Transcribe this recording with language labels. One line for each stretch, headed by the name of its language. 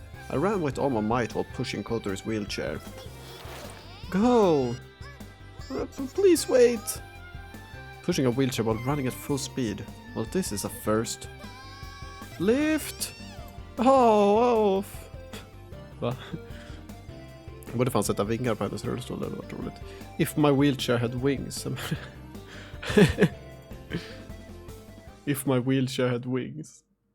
English: I ran with all my might while pushing Kotori's wheelchair. Go! Please wait! Pushing a wheelchair while running at full speed. Well, this is a first. Lift! Oh!
Swedish: Va? Jag borde fan sätta vingar på hennes rullstol, det hade varit roligt.
English: If my wheelchair had wings. If my wheelchair had wings.